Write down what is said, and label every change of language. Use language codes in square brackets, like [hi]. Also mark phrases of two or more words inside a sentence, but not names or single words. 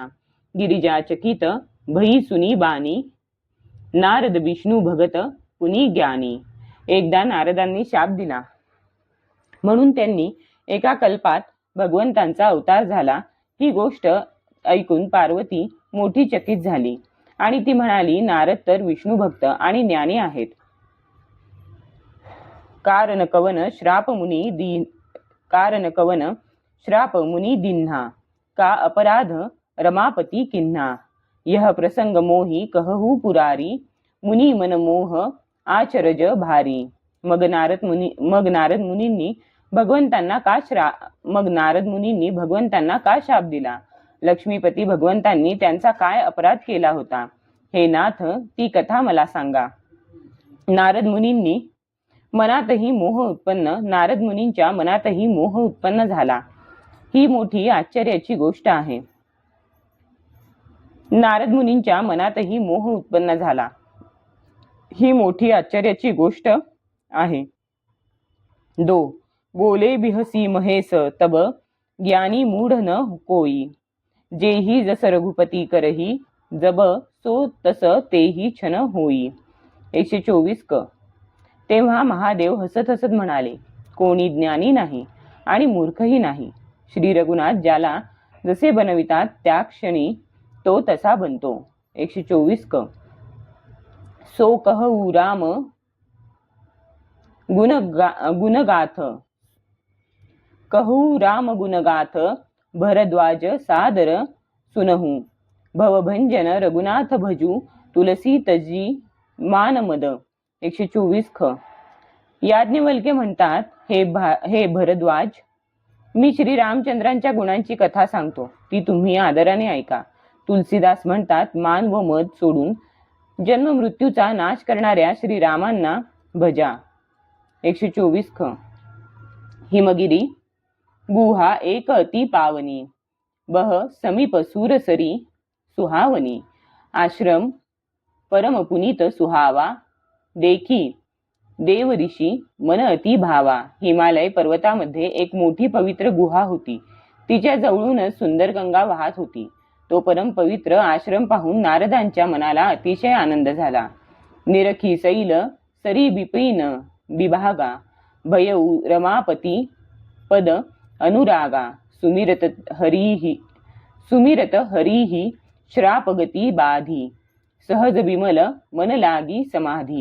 [awa] गिरिजा चकित भई सुनी बानी, नारद विष्णू भगत पुनी ज्ञानी. [mr] एकदा नारदांनी शाप दिला म्हणून त्यांनी एका कल्पात भगवंतांचा अवतार झाला. ही गोष्ट ऐकून पार्वती मोठी चकित झाली आणि ती म्हणाली, नारद तर विष्णू भक्त आणि ज्ञानी आहेत. [awa] कारण कवन श्राप मुनी दिन्हा, का अपराध रमापती किन्हा. यह प्रसंग मोही कहू पुरारी, मुनी मन मोह आचरज भारी. [mr] मग नारद मुनींनी भगवंतांना का शाप दिला? लक्ष्मीपती भगवंतांनी त्यांचा काय अपराध केला होता? हे नाथ, ती कथा मला सांगा. नारद मुनींच्या मनातही मोह उत्पन्न झाला. ही मोठी आश्चर्याची गोष्ट आहे. नारद मुनींच्या मनातही मोह उत्पन्न झाला. ही मोठी आश्चर्याची गोष्ट आहे. 2. [awa] बोले बिहसी महेश तब, ज्ञानी मूढ न कोई. जेही जस रघुपती करही, जब सो तस तेही छन होई. [mr] 124 क. तेव्हा महादेव हसत हसत म्हणाले, कोणी ज्ञानी नाही आणि मूर्खही नाही. श्री रघुनाथ ज्याला जसे बनवितात त्या क्षणी तो तसा बनतो. 124 क. [awa] सो कहू राम गुणगाथ, कहू राम गुणगाथ, भरद्वाज सादर सुनहू. भवभंजन रघुनाथ भजू, तुलसी तजी मानमद. [mr] 124 ख. याज्ञवल्के म्हणतात, हे भरद्वाज, मी श्री रामचंद्रांच्या गुणांची कथा सांगतो, ती तुम्ही आदराने ऐका. तुलसीदास म्हणतात, मान व मद सोडून जन्म मृत्यूचा नाश करणाऱ्या श्री रामांना भजा. 124 ख. [awa] हिमगिरी गुहा एक अति पावनी, बह समीप सूरसरी सुहावनी. आश्रम परम पुनीत सुहावा, देखी देव ऋषी मन अति भावा. [mr] हिमालय पर्वतामध्ये एक मोठी पवित्र गुहा होती. तिच्या जवळूनच सुंदर गंगा वाहत होती. तो परम पवित्र आश्रम पाहून नारदांच्या मनाला अतिशय आनंद झाला. [awa] निरखी सैल सरी बिपिन विभागा, भयऊ रमापती पद अनुरागा. सुमिरत हरीही श्रापगती बाधी, सहज विमल मन लागी समाधी.